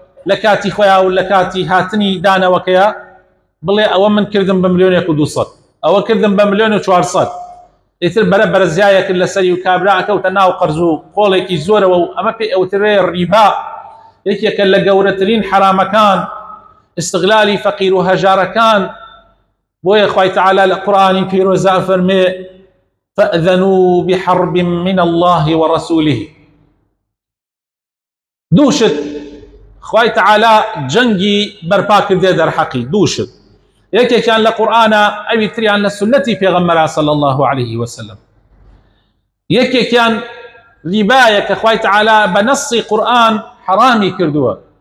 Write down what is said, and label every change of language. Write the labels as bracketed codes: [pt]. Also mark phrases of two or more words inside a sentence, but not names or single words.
[ckb] کاتی خۆیان و لە کاتی هاتنی دانەوەکەیە، بڵێ ئەوە من کردم بە ملیۆنێک و 200 ئەوە کردم بە ملیۆن و 400 ئیتر بەرە بەرزایە کرد لەسەری و کابرا ئەکەوتە ناو قەرز و قۆڵێکی زۆرەوە و ئەمە پێی ئەوترێ ڕیبا یەکێکە لە گەورەترین حرامەکان استغلالی فەقیر و هەژارەکان بۆیە خوای تەعالا لە قورئانی پیرۆزە فەرمێ [ar] فأذنوا بحرب من الله ورسوله [ckb] دووشت خوای تەعالا جەنگی بەرپا کردێ دەرحەقی دووشت یەکێکیان لە قورئانە ئەوی تریان لە سنەتی پێغەمبەرە [ar] صلی الله عليه وسلم [ckb] یەکێکیان ریبایە کە خوای تەعالا بە نەسی قورئان حرامی کردووە